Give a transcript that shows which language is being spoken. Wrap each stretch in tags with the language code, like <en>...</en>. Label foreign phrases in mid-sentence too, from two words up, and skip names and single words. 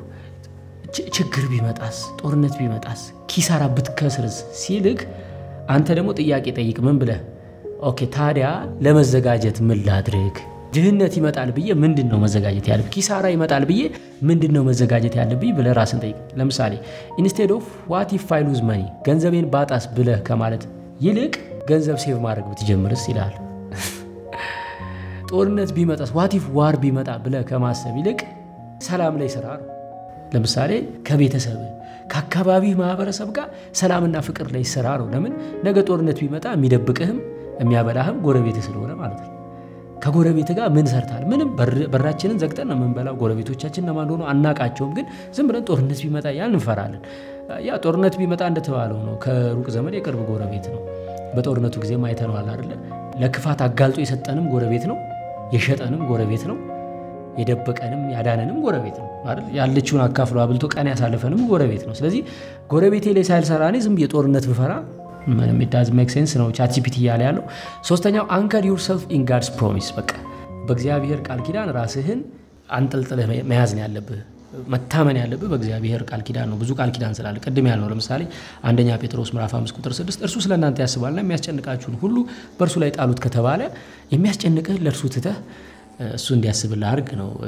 <am>ችግር ቢመጣስ ጦርነት ቢመጣስ ኪሳራ ብትከስርስ ሲልክ አንተ ደግሞ ጥያቄ ጠይቅ ምን ብለህ ኦኬ ታዲያ ለመዘጋጀት ምን ላድርግ ድህነት ይመጣል ብዬ ምንድነው መዘጋጀት ያለብኝ ኪሳራ ይመጣል ብዬ ምንድነው መዘጋጀት ያለብኝ ብለህ ራስን ጠይቅ ለምሳሌ</am> <en>instead of what if I lose money</en> <am>ገንዘቤን ባጣስ ብለህ ከማለት ይልቅ ገንዘብ ሴቭ ማድረግ ብትጀምርስ ይላል ጦርነት ቢመጣስ</am> <en>what if war</en> <am>ቢመጣ ብለህ ከማሰብ ይልቅ ሰላም ላይ ስራ ለምሳሌ ከቤተሰብ ከአካባቢ ማህበረሰብ ጋር ሰላምና ፍቅር ላይ ስራ ነው ለምን ነገ ጦርነት ቢመጣ የሚደብቅህም የሚያበላህም ጎረቤት ስለሆነ ማለት ነው ከጎረቤት ጋር ምን ሰርታል ምንም በራችንን ዘግተን ነው መንበላው ጎረቤቶቻችን ለማን ሆኖ አናቃቸውም ግን ዝም ብለን ጦርነት ቢመጣ ያን እንፈራለን ያ ጦርነት ቢመጣ እንደተባለው ነው ከሩቅ ዘመድ የቅርብ ጎረቤት ነው በጦርነቱ ጊዜ ማይተናል አይደል ለክፋት አጋልጦ የሰጠንም ጎረቤት ነው የሸጠንም ጎረቤት ነው የደበቀንም ያዳነንም ጎረቤት ነው አይደል ያለችውን አካፍሎ አብልቶ ቀን ያሳለፈንም ጎረቤት ነው ስለዚህ ጎረቤቴ ላይ ሳይልሰራኔ ዝም የጦርነት ብፈራ ምንም</am> <en>it does make sense</en> <am>ነው ChatGPT ያለው ሶስተኛው</am> <en>anchor yourself in God's promise</en> <am>በቃ በእግዚአብሔር ቃል ኪዳን ራስህን አንጠልጥለህ መያዝ ነው ያለብህ መታመን ያለብህ በእግዚአብሔር ቃል ኪዳን ነው ብዙ ቃል ኪዳን ስላለ ቀድም ያለው ለምሳሌ አንደኛ ጴጥሮስ ምዕራፍ 5 ቁጥር 6 እርሱ ስለናንተ ያስባልና የሚያስጨንቃችሁን ሁሉ በእርሱ ላይ ጣሉት ከተባለ የሚያስጨንቅህ ለእርሱ ትተህ እሱ እንዲያስብልህ አድርግ ነው</am>